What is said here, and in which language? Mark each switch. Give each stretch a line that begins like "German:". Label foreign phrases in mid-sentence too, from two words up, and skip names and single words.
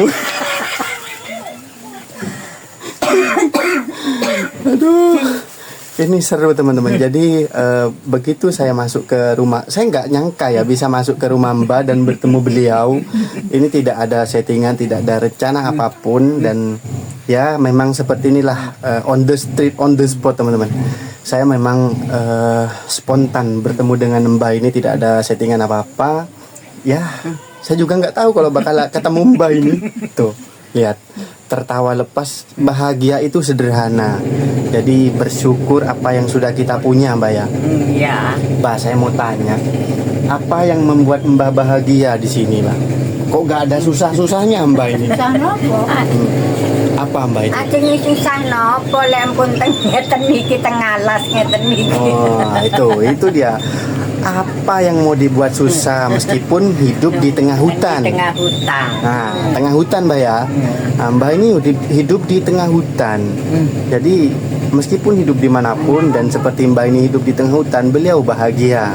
Indonesian: Aduh, ini seru teman-teman. Jadi begitu saya masuk ke rumah, saya nggak nyangka ya bisa masuk ke rumah Mbak dan bertemu beliau. Ini tidak ada settingan, tidak ada rencana apapun, dan ya memang seperti inilah,
English: on the street, on the spot teman-teman.
Indonesian: Saya memang spontan bertemu dengan Mbak ini, tidak ada settingan apa-apa. Ya, saya juga nggak tahu kalau bakal ketemu Mbak ini. Tuh, lihat. Tertawa lepas, bahagia itu sederhana. Jadi bersyukur apa yang sudah kita punya Mbak ya. Iya. Mbak, saya mau tanya, apa yang membuat Mbak bahagia di sini Mbak? Kok gak ada susah-susahnya Mbak ini?
Javanese: Susah nopo?
Indonesian: Apa Mbak itu? Artinya
Javanese: susah nopo, lempun ngeten niki tengalas ngeten niki.
Indonesian: Oh, itu dia. Apa yang mau dibuat susah meskipun hidup di tengah hutan? Di tengah hutan. Nah, tengah hutan Mbak ya. Nah, Mbak ini hidup di tengah hutan. Jadi meskipun hidup dimanapun dan seperti Mbak ini hidup di tengah hutan, beliau bahagia.